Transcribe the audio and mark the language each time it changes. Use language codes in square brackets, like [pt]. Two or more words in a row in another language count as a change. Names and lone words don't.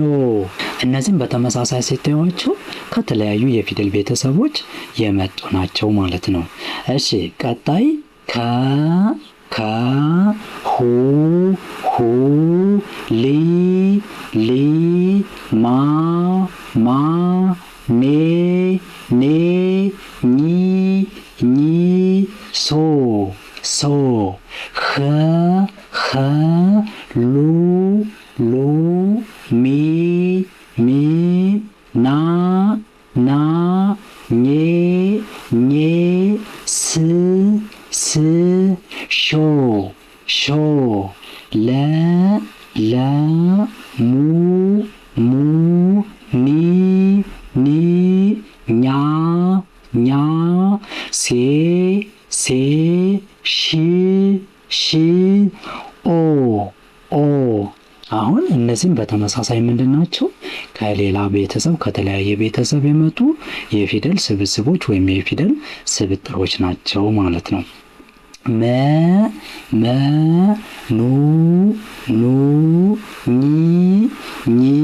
[am] እነዚህም በተመሳሳይ ሲታዩዋቸው ከተለያዩ የፊደል ቤተሰቦች የመጡ ናቸው ማለት ነው። እሺ ቀጣይ ከ ሁ ሊ ማ ሜ ኒ ሶ ኸ ሉ ሚ ና ኜ ስ ሾ ለ ሙ ኒ ኛ ሴ ሺ ኦ አሁን እነዚህም በተመሳሳይ ምንድን ናቸው? ከሌላ ቤተሰብ ከተለያየ ቤተሰብ የመጡ የፊደል ስብስቦች ወይም የፊደል ስብጥሮች ናቸው ማለት ነው። መ ኑ ኚ